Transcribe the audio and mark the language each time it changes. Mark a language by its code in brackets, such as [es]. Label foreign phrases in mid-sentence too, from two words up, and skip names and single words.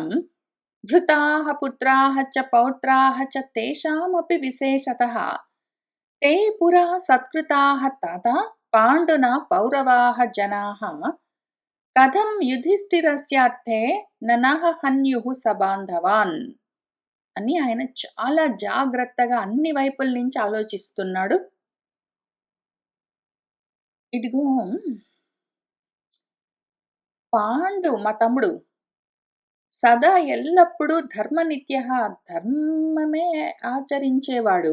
[sa] धृताः पुत्राः च पौत्राः च तेषामपि विशेषतः. ते पुरा सत्कृताः तथा पाण्डुना पौरवाः जनाः. कथं युधिष्ठिरस्यार्थे ननः हन्युः సబాంధవాన్" [te] అని ఆయన చాలా జాగ్రత్తగా అన్ని వైపుల నుంచి ఆలోచిస్తున్నాడు. ఇదిగో పాండు మా తమ్ముడు సదా ఎల్లప్పుడూ ధర్మనిత్యః ధర్మమే ఆచరించేవాడు.